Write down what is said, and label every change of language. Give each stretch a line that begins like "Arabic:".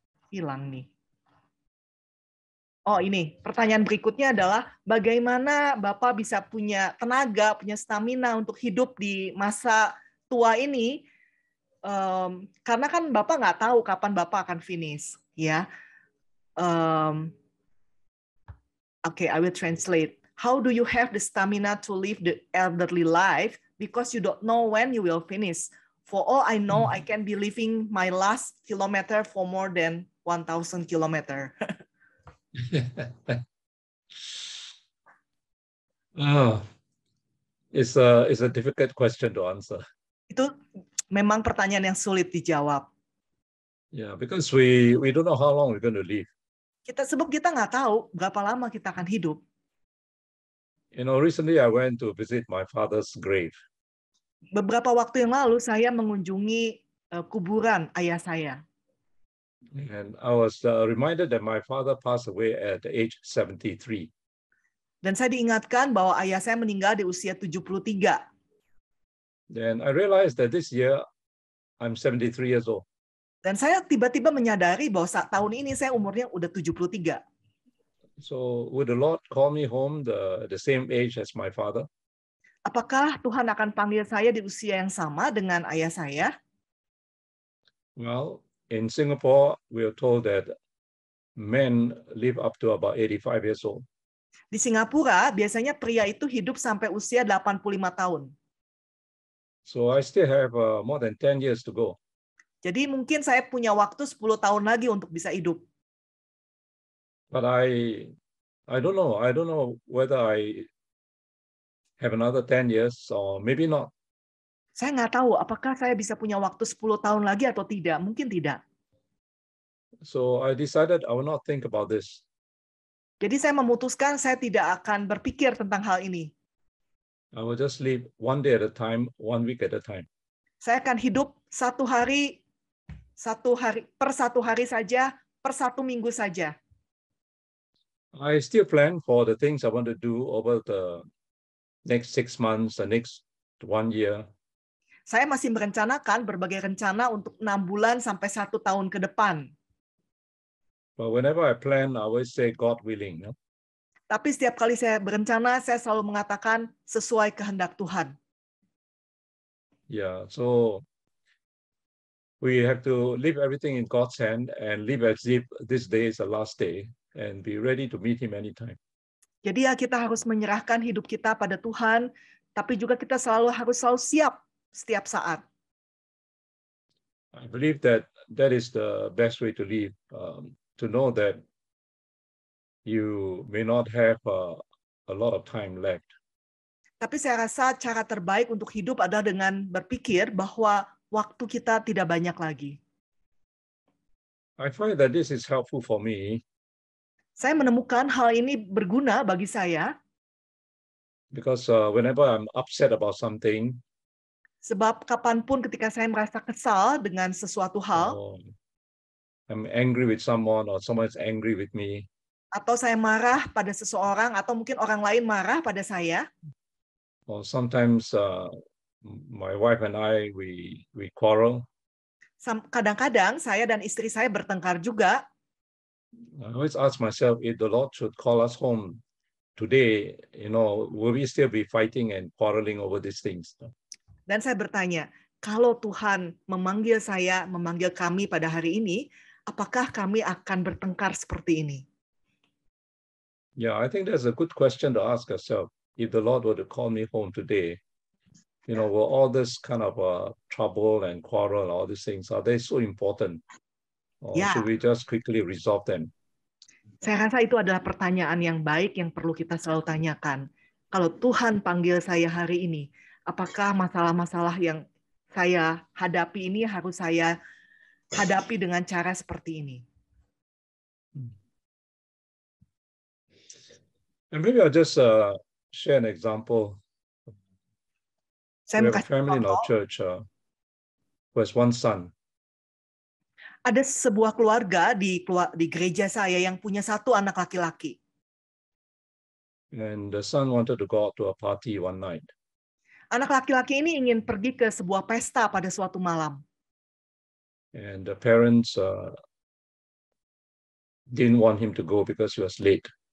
Indonesian: Hilang nih. Oh ini, pertanyaan berikutnya adalah bagaimana Bapak bisa punya tenaga, punya stamina untuk hidup di masa tua ini? Karena kan Bapak nggak tahu kapan Bapak akan finish, ya.
English: Okay, I will translate. How do you have the stamina to live the elderly life because you don't know when you will finish? For all I know, I can be living my last kilometer for more than 1,000 kilometer. It's a difficult question to answer.
Indonesian: Itu memang pertanyaan yang sulit dijawab.
English: Yeah, because we don't know how long we're going to live.
Indonesian: Sebab kita nggak tahu berapa lama kita akan hidup.
English: You know, recently I went to visit my father's grave.
Indonesian: Beberapa waktu yang lalu saya mengunjungi kuburan ayah saya.
English: And I was reminded that my father passed away at the age 73.
Indonesian: Dan saya diingatkan bahwa ayah saya meninggal di usia 73.
English: Then I realized that this year I'm 73 years old.
Indonesian: Dan saya tiba-tiba menyadari bahwa saat tahun ini saya umurnya udah 73.
English: So would the Lord call me home the same age as my father?
Indonesian: Apakah Tuhan akan panggil saya di usia yang sama dengan ayah saya?
English: Well, in Singapore, we are told that men live up to about 85 years old.
Indonesian: Di Singapura, biasanya pria itu hidup sampai usia 85 tahun.
English: So I still have more than 10 years to go. Jadi mungkin saya punya waktu 10 tahun lagi untuk bisa hidup. But I don't know. I don't know whether I have another 10 years or maybe not.
Indonesian: Saya nggak tahu apakah saya bisa punya waktu 10 tahun lagi atau tidak. Mungkin tidak.
English: So I decided I will not think about this.
Indonesian: Jadi saya memutuskan saya tidak akan berpikir tentang hal ini.
English: I will just live one day at a time, 1 week at a time.
Indonesian: Saya akan hidup satu hari per satu hari saja, per satu minggu saja.
English: I still plan for the things I want to do over the next 6 months, the next 1 year.
Indonesian: Saya masih merencanakan berbagai rencana untuk 6 bulan sampai 1 tahun ke depan.
English: But whenever I plan, I always say God willing. No?
Indonesian: Tapi setiap kali saya berencana, saya selalu mengatakan sesuai kehendak Tuhan.
English: Yeah, so we have to leave everything in God's hand and live as if this day is the last day and be ready to meet Him anytime.
Indonesian: Jadi ya kita harus menyerahkan hidup kita pada Tuhan, tapi juga kita harus selalu siap setiap saat.
English: I believe that is the best way to live, to know that you may not have a lot of time left.
Indonesian: Tapi saya rasa cara terbaik untuk hidup adalah dengan berpikir bahwa waktu kita tidak banyak lagi.
English: I find that this is helpful for me.
Indonesian: Saya menemukan hal ini berguna bagi saya.
English: Because whenever I'm upset about something,
Indonesian: sebab kapanpun ketika saya merasa kesal dengan sesuatu hal,
English: I'm angry with someone or someone is angry with me,
Indonesian: atau saya marah pada seseorang atau mungkin orang lain marah pada saya,
English: or sometimes my wife and I we quarrel.
Indonesian: Kadang-kadang saya dan istri saya bertengkar juga.
English: I always ask myself, if the Lord should call us home today, will we still be fighting and quarreling over these things?
Indonesian: Dan saya bertanya, kalau Tuhan memanggil kami pada hari ini, apakah kami akan bertengkar seperti ini?
English: Yeah, I think that's a good question to ask ourselves. If the Lord were to call me home today, will all this kind of trouble and quarrel, all these things, are they so important? Or should we just quickly resolve them?
Indonesian: Saya rasa itu adalah pertanyaan yang baik yang perlu kita selalu tanyakan. Kalau Tuhan panggil saya hari ini, apakah masalah-masalah yang saya hadapi ini harus saya hadapi dengan cara seperti ini?
English: And maybe I'll just share an example. We have a family in our church who has one son.
Indonesian: Ada sebuah keluarga di gereja saya yang punya satu anak laki-laki.
English: And the son wanted to go out to a party one night.
Indonesian: Anak laki-laki ini ingin pergi ke sebuah pesta pada suatu malam.
English: And the parents didn't want him to go because he was late.